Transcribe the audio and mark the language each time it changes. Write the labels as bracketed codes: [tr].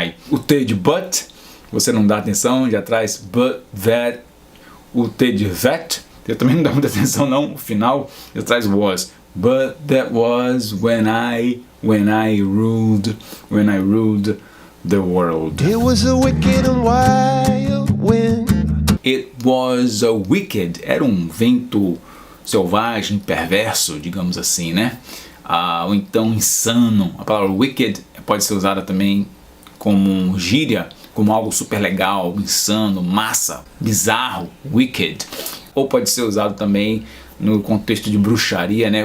[pt] O T de but, você não dá atenção, já traz but that. O T de that, eu também não dá muita atenção não, o final já traz was. [en] But that was when I ruled the world. It was a wicked and wild wind. It was a wicked, [pt] era um vento selvagem, perverso, digamos assim, né? Ou então insano. A palavra wicked pode ser usada também como gíria, como algo super legal, insano, massa, bizarro, wicked. Ou pode ser usado também no contexto de bruxaria, né?